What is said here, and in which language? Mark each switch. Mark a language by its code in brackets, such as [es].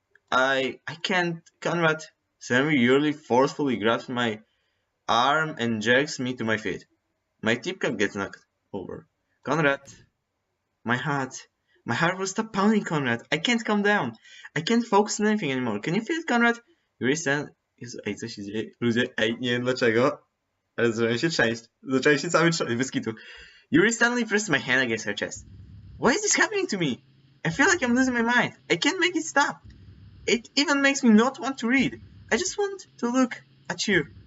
[en] I can't, Conrad. Suddenly Yuri forcefully grabs my arm and jerks me to my feet. My teacup gets knocked over. Conrad. My heart will stop pounding, Conrad. I can't calm down. I can't focus on anything anymore. Can you feel it, Conrad? Yuri stand... [pl] Ej, co się dzieje? Ludzie, ej, nie wiem dlaczego, ale zacząłem się trzęść. Zacząłem się cały trząść, bez kitu. [en] Yuri suddenly presses my hand against her chest. Why is this happening to me? I feel like I'm losing my mind. I can't make it stop. It even makes me not want to read. I just want to look at you.